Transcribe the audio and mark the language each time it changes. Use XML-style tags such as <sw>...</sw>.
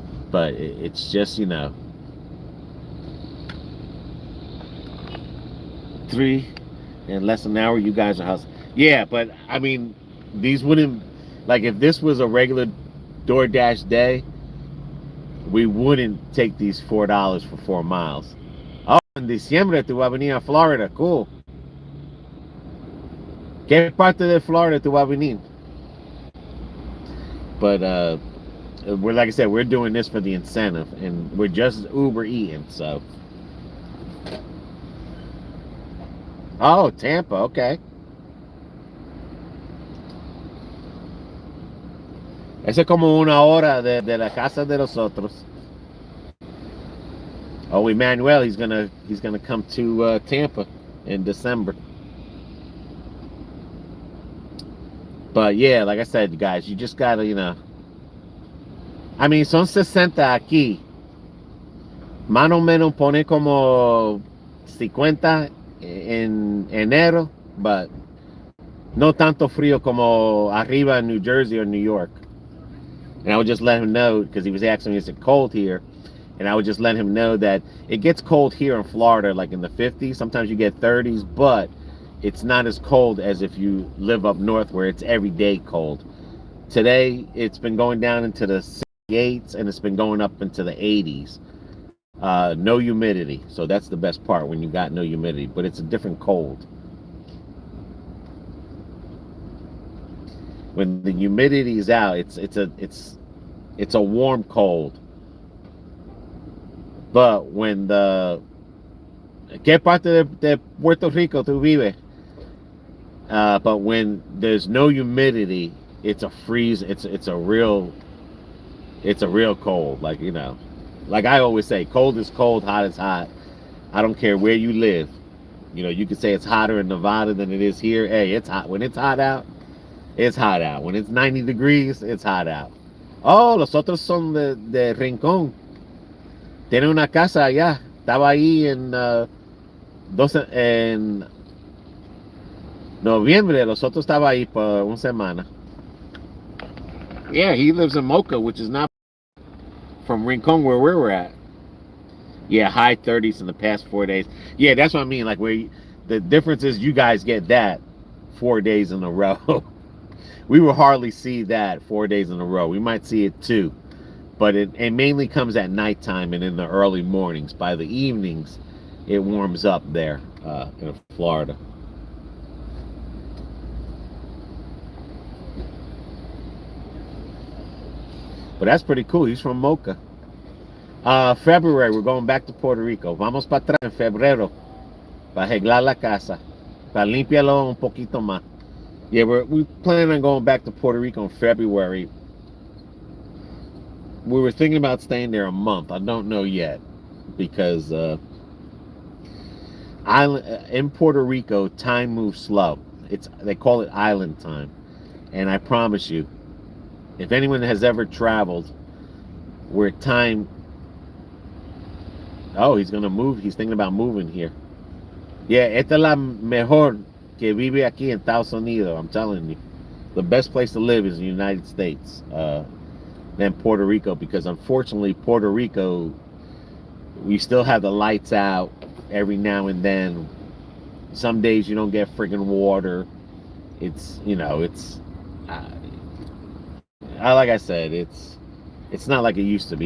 <en>But it's just, you know, 3 in less than an hour, you guys are house. Yeah, but I mean, these wouldn't, like, if this was a regular DoorDash day, we wouldn't take these $4 for 4 miles.</en> <es>Oh, en diciembre tú vas a venir a Florida. Cool. ¿Qué parte de Florida tú vas a venir?</es> <en>But we're, like I said, we're doing this for the incentive, and we're just Uber eating, so. Oh, Tampa, okay.</en> <es>Ese es como 1 hora de la casa de nosotros.</es> <en>Oh, Emmanuel, he's gonna come to Tampa in December. But yeah, like I said, guys, you just gotta, you know. I mean,</en> <es>son 60 aquí. Más o menos pone como 50 en enero,</es> <en>but</en> <es>no tanto frío como arriba</es> <en>in New Jersey or New York. And I would just let him know, because he was asking me, is it cold here? And I would just let him know that it gets cold here in Florida, like in the 50s. Sometimes you get 30s, but it's not as cold as if you live up north where it's every day cold. Today, it's been going down into the 68s and it's been going up into the 80s. No humidity. So that's the best part when you got no humidity, but it's a different cold. When the humidity is out, it's a warm cold. But when</en> <es>¿Qué parte de Puerto Rico tú vives?</es> <en>But when there's no humidity, it's a freeze. It's a real cold. Like, you know, like I always say, cold is cold, hot is hot. I don't care where you live. You know, you could say it's hotter in Nevada than it is here. Hey, it's hot. When it's hot out, it's hot out. When it's 90 degrees, it's hot out.</en> <es>Oh, los otros son de Rincón. Tiene una casa allá. Estaba ahí en noviembre. Los otros estaba ahí por una semana.</es> <en>Yeah, he lives in Mocha, which is not from Rincón where we were at. Yeah, high 30s in the past 4 days. Yeah, that's what I mean. Like, the difference is you guys get that 4 days in a row. We will hardly see that 4 days in a row. We might see it 2. But it mainly comes at nighttime and in the early mornings. By the evenings, it warms up there in Florida. But that's pretty cool. He's from Mocha. February, we're going back to Puerto Rico.</en> <es>Vamos para atrás en febrero para arreglar la casa, para limpiarlo un poquito más.</es> <en>Yeah, we plan on going back to Puerto Rico in February. We were thinking about staying there a month. I don't know yet because in Puerto Rico, time moves slow. They call it island time, and I promise you, if anyone has ever traveled where time... Oh, he's gonna move. He's thinking about moving here.</en> <es>Yeah, esta es la mejor que vive aquí en Estados Unidos.</es> <en>I'm telling you, the best place to live is the United States. Than Puerto Rico, because unfortunately Puerto Rico, we still have the lights out every now and then. Some days you don't get friggin' water. It's, you know, it's like I said, it's not like it used to be.</en>